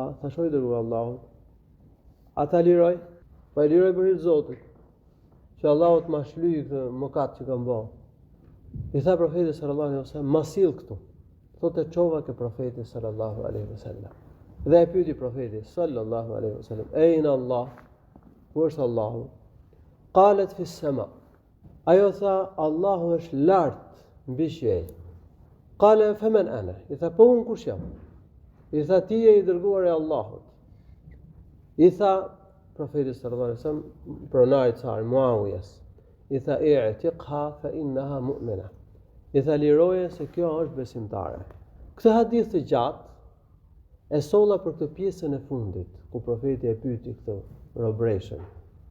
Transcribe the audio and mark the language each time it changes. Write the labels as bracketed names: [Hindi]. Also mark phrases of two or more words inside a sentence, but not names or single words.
[Albanian] Thash oj dërguar Allahut, ata liroj? Po e liroj për hir të Zotit, që Allahu të ma shlyjë këtë mëkat që kam bërë. I tha profeti [Arabic] صلى الله عليه وسلم, [Albanian] ma sill këtu. Thotë çova ke profeti [Arabic] صلى الله عليه وسلم. [Albanian] Dhe e pyeti profeti [Arabic] صلى الله عليه وسلم, "أين الله?" [Albanian] Ku është Allahu? [Arabic] قالت في السماء. [Albanian] Ajo tha, Allahu është lart mbi qiell. [Arabic] قال فمن أنا? [Albanian] I tha, po unë kush jam? I tha, ti je i dërguar i Allahut. I tha profeti [Arabic] صلى الله عليه وسلم [Albanian] pronarit sar Muawiyas. I tha, [Arabic] أعتقها فإنها مؤمنة. [Albanian] I tha, liroje se kjo është besimtare. Këtë hadith të gjatë e solla për këtë pjesën e fundit, ku profeti e pyeti këtë robreshën.